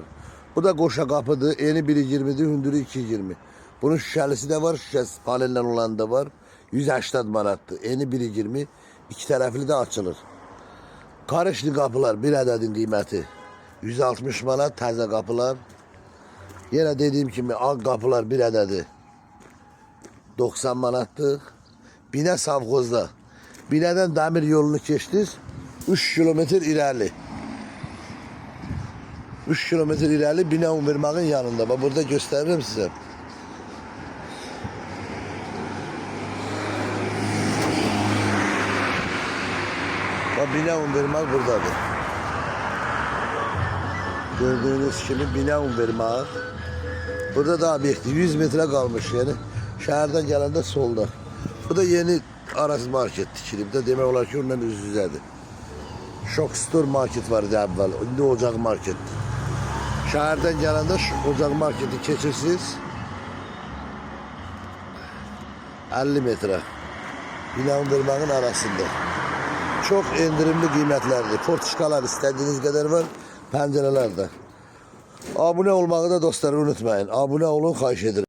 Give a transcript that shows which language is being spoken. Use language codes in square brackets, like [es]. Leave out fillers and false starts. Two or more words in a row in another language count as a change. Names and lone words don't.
[az] Bu da qoşa kapıdır, eni 1.20'dir, hündürü 2.20. Bunun şüşəlisi de var, şüşəsi panellə olan da var. 180 manattır, eni 1.20, iki tərəfli de açılır. Karışlı kapılar bir ədədin qiyməti 160 manat, təzə kapılar. [tr] Yine dediğim gibi ağ kapılar bir ədədi 90 manattır. Bine savxozda. Bineden demir yolunu keçdiniz 3 kilometre ilerli. 3 kilometre ilerli Bine Univermağın yanında. Bak burada gösteririm size. Bak Bine Univermağ buradadır. Gördüğünüz gibi Bine Univermağ. Burada da obyekti 100 metre kalmış yani. Şehirden gelende solda. [az] Bu da yeni Aras market tikilib də demək olar ki ondan üz-üzədir. Şok Store market vardı əvvəl. İndi Ocaq marketdir. Şəhərdən gələndə Ocaq marketi keçirsiniz 50 metre. Bine Univermağın arasında. Çok endirimli qiymətlərdir. [tr] Fortuşkalar istediğiniz kadar var. [az] Pəncərələr də. Abunə olmağı da dostlar unutmayın. Abunə olun, xahiş edirəm.